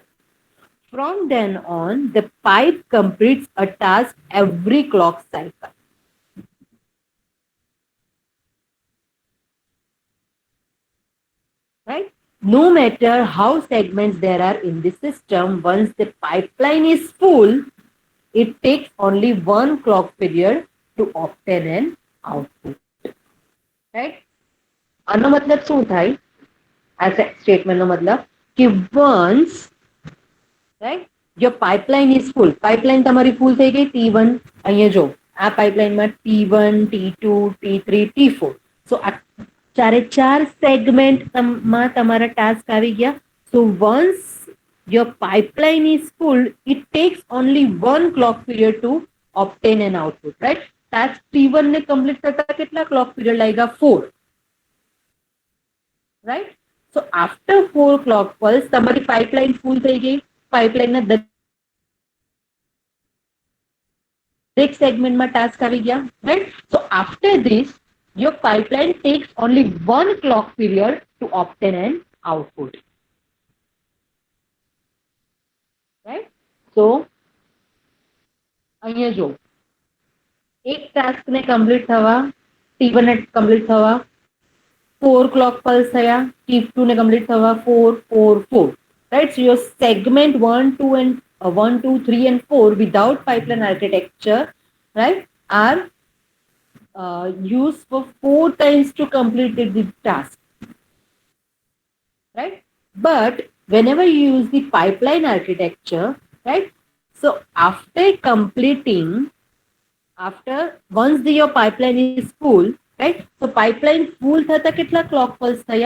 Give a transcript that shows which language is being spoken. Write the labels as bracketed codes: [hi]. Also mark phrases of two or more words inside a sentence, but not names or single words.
[en] From then on, the pipe completes a task every clock cycle, right? No matter how segments there are in the system, once the pipeline is full, it takes only one clock period to obtain an output, right? [gu] આનો મતલબ શું થાય? આ સ્ટેટમેન્ટનો મતલબ કે [en] once, right, your pipeline is full, [gu] pipeline તમારી full થઈ ગઈ T1, અહીંયા જો આ પાઇપલાઇનમાં T1, T2, T3, T4, so આ ચારે ચાર સેગમેન્ટમાં તમારા ટાસ્ક આવી ગયા. [en] So once your pipeline is full, it takes only one clock period to obtain an output, right? [gu] Task T1 ને complete કરતા કેટલા [en] clock period [gu] લાગ્યા? 4, right? [en] So after 4 clock pulse, [gu] તમારી [en] pipeline full [gu] થઈ ગઈ, pipeline ના દરેક સેગમેન્ટમાં ટાસ્ક આવી ગયા, right? [en] So after this, your pipeline takes only one clock period to obtain an output, right? [gu] So અહીંયા જો એક ટાસ્ક ને કમ્પ્લીટ થવા, T1 ને કમ્પ્લીટ થવા 4 [en] clock pulse [gu] થયા, T2 ને કમ્પ્લીટ થવા 4, 4, 4, right? [en] So your segment 1, 2 and 1, 2, 3 and 4 without pipeline architecture, right, are used for 4 times to complete the task, right? But whenever you use the pipeline architecture, right, so after completing, after once your pipeline is full, right, so pipeline full [gu] thata કેટલા [en] clock pulse થયા?